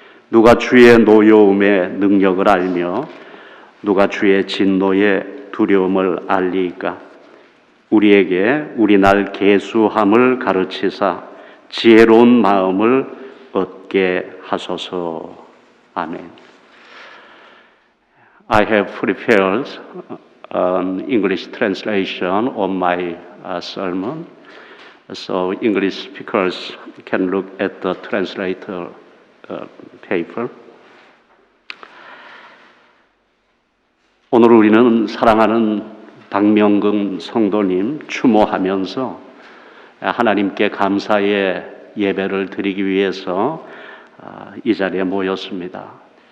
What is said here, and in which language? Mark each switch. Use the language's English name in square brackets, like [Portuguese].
[Korean] 누가 주의 노여움의 능력을 알며 누가 주의 진노의 두려움을 알리이까? 우리에게 우리 날 계수함을 가르치사 지혜로운 마음을 얻게 하소서. 아멘. [English] I have prepared an English translation of my sermon, so English speakers can look at the translator paper. [Korean] 오늘 우리는 사랑하는 박명금 성도님 추모하면서 하나님께 감사의 예배를 드리기 위해서 이 자리에 모였습니다.